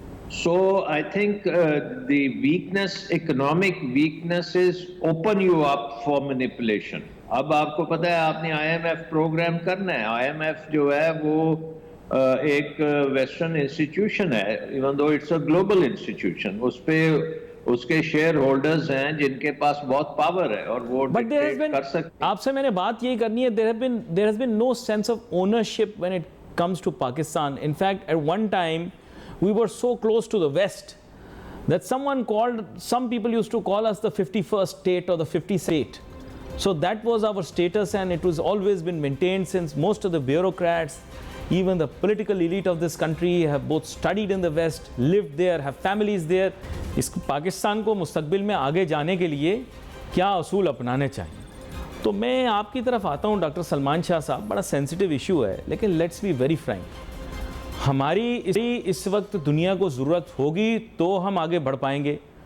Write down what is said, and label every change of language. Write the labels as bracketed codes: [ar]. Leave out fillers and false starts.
[en] So I think the weakness, economic weaknesses open you up for manipulation. [ur] اب آپ کو پتہ ہے آپ نے IMF پروگرام کرنا ہے. IMF جو ہے وہ ایک ویسٹرن انسٹیٹیوشن ہے, [en] Even though it's a global institution. [ur] اس پہ اس کے شیئر ہولڈرز ہیں جن کے پاس بہت پاور ہے اور وہ ڈکٹیٹ کر سکتے ہیں. آپ سے میں نے بات یہی کرنی ہے, [en] there has been no sense of ownership when it comes to Pakistan. In fact, at one time we were so close to the West that some people used to call us the 51st state or the 50th state. So that was our status, and it was always been maintained since most of the bureaucrats, even the political elite of this country have both studied in the West, lived there, have families there. [ur] اس پاکستان کو مستقبل میں آگے جانے کے لیے کیا اصول اپنانے چاہیے؟ تو میں آپ کی طرف آتا ہوں ڈاکٹر سلمان شاہ صاحب, بڑا سینسیٹیو ایشو ہے, لیکن [en] Let's be very frank. [ur] ہماری اس وقت دنیا کو ضرورت ہوگی تو ہم آگے بڑھ پائیں گے.